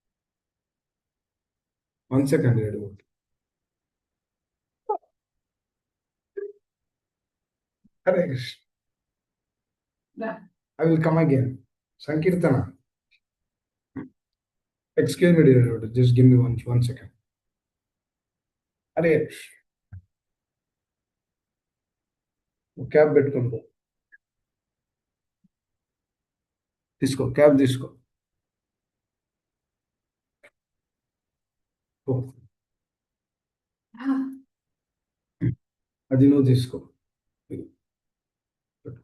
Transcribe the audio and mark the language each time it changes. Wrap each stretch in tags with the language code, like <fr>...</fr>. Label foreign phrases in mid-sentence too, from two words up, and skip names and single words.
<en>1 second, Edward. Hare Krishna. I will come again. Sankirtana. Excuse me, dear Edward. Just give me 1 second. Hare Krishna.</en> <te>कैब పెట్టుకొని పో తీసుకో క్యాబ్ తీసుకో పో అది నువ్వు తీసుకో ఇది పెట్టుకో.</te>